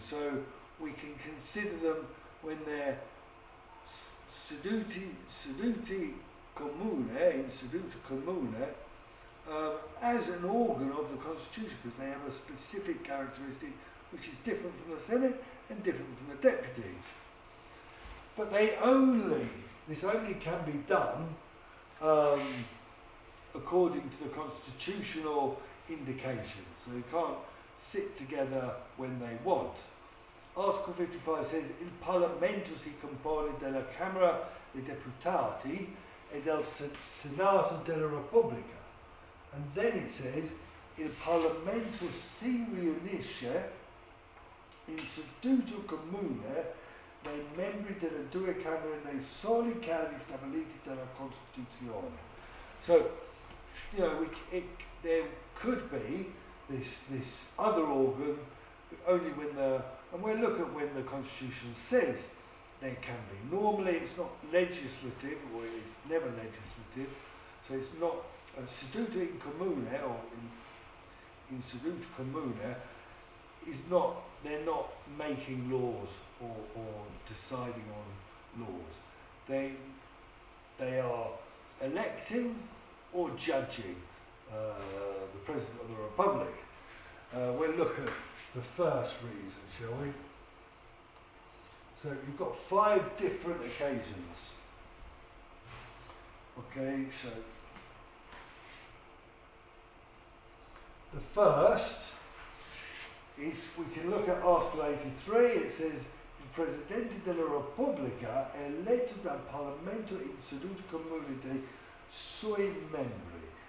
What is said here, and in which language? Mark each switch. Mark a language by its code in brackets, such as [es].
[en] So we can consider them when they're [it] seduti comune, in seduta comune, [en] as an organ of the Constitution, because they have a specific characteristic which is different from the Senate and different from the deputies. But this only can be done according to the constitutional indications. So they can't sit together when they want. Article 55 says [it] il Parlamento si compone della Camera dei Deputati e del Senato della Repubblica. [en] And then it says [it] il Parlamento si riunisce in seduta comune dai membri delle due Camere nei soli casi stabiliti dalla Costituzione. [en] So, you know, there could be this other organ, but only when and we'll look at when the Constitution says there can be. Normally it's not legislative, or it's never legislative, so it's not [it] seduta in comune, [en] or [it] in seduta comune, [en] is not, they're not making laws or deciding on laws. They are electing or judging the President of the Republic. We'll look at the first reason, shall we? So you've got 5 different occasions. Okay, so the first is, we can look at Article 83. It says [it] il Presidente della Repubblica è eletto dal Parlamento in seduta comune dei suoi membri.